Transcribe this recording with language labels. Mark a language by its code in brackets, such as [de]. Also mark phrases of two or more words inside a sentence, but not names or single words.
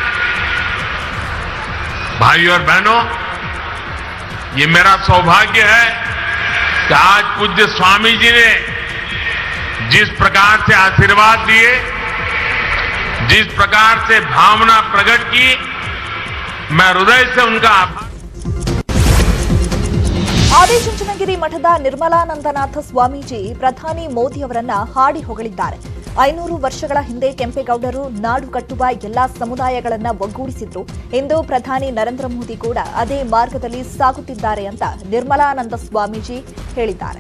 [hi] भाई और बहनों, ये मेरा सौभाग्य है कि आज पूज्य स्वामी जी ने जिस प्रकार से आशीर्वाद दिए, जिस प्रकार से भावना प्रकट की, मैं हृदय से उनका आभार. [kn] ಆದಿಚುಂಚನಗಿರಿ ಮಠದ ನಿರ್ಮಲಾನಂದನಾಥ ಸ್ವಾಮೀಜಿ ಪ್ರಧಾನಿ ಮೋದಿ ಅವರನ್ನ ಹಾಡಿ ಹೊಗಳಿದ್ದಾರೆ. 500 ವರ್ಷಗಳ ಹಿಂದೆ ಕೆಂಪೇಗೌಡರು ನಾಡು ಕಟ್ಟುವ ಎಲ್ಲಾ ಸಮುದಾಯಗಳನ್ನ ಒಗ್ಗೂಡಿಸಿದ್ರು. ಇಂದು ಪ್ರಧಾನಿ ನರೇಂದ್ರ ಮೋದಿ ಕೂಡ ಅದೇ ಮಾರ್ಗದಲ್ಲಿ ಸಾಗುತ್ತಿದ್ದಾರೆ ಅಂತ ನಿರ್ಮಲಾನಂದ ಸ್ವಾಮೀಜಿ ಹೇಳಿದ್ದಾರೆ.